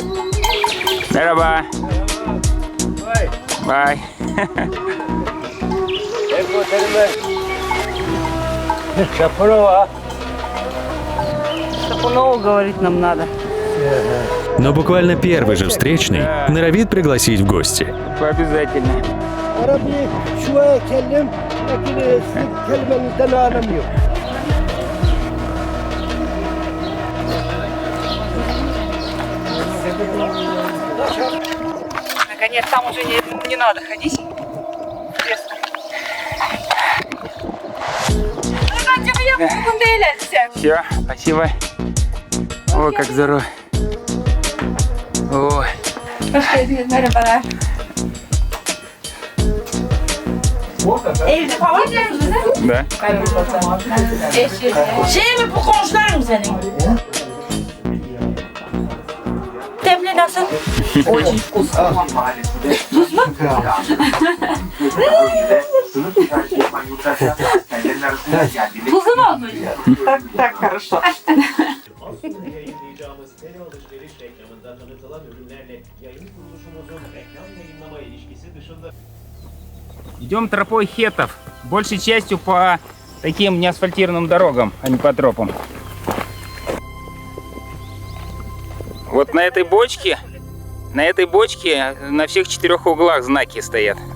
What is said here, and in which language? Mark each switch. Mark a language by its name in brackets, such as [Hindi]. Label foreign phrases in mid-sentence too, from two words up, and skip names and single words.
[Russian] Здорово. Бай. Шапунова говорить нам надо. Но буквально первый же встречный норовит пригласить в гости. Обязательно. [Arabic] عربي شوية أتكلم لكن الكلمة اللي أنا أعلمها. [Russian] Наконец, там уже не надо ходить. Все, спасибо. Ой, как здорово. Ой. [Turkish] Merhabalar. Evde falan mısınız? [Russian] Да. [Turkish] Şey mi bu komşular mı senin? Demli nasıl? [Russian] Очень вкусно. [Turkish] Tuzlu mu olmuş? [Russian] Так хорошо. [Turkish] Yayınlayacağımız tele alışveriş reklamında tanıtılan ürünlerle yayın kuruluşumuzun reklam yayınlama ilişkisi dışında [Russian] Идем тропой хеттов. Большей частью по таким неасфальтированным дорогам, а не по тропам. Вот на этой бочке на всех 4 углах знаки стоят.